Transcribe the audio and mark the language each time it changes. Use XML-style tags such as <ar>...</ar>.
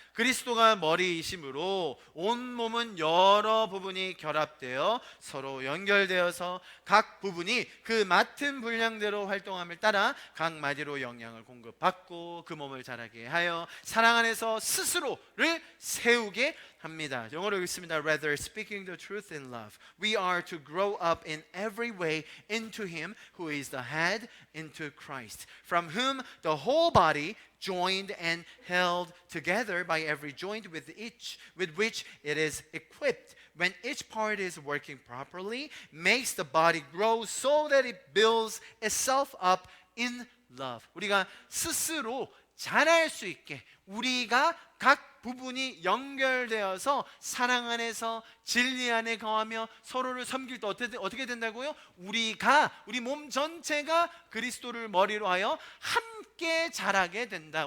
<ko>그리스도가 머리이심으로 온 몸은 여러 부분이 결합되어 서로 연결되어서 각 부분이 그 맡은 분량대로 활동함을 따라 각 마디로 영향을 공급받고 그 몸을 자라게 하여 사랑 안에서 스스로를 세우게 합니다. 영어로 읽습니다.</ko> <en>Rather, speaking the truth in love, we are to grow up in every way into Him who is the head, into Christ, from whom the whole body, joined and held together by every joint with which it is equipped, when each part is working properly, makes the body grow so that it builds itself up in love.</en> <ko>우리가 스스로 자랄 수 있게, 우리가 각 부분이 연결되어서 사랑 안에서 진리 안에 거하며 서로를 섬길 때 어떻게 된다고요? 우리 몸 전체가 그리스도를 머리로 하여 함께 자라게 된다.</ko>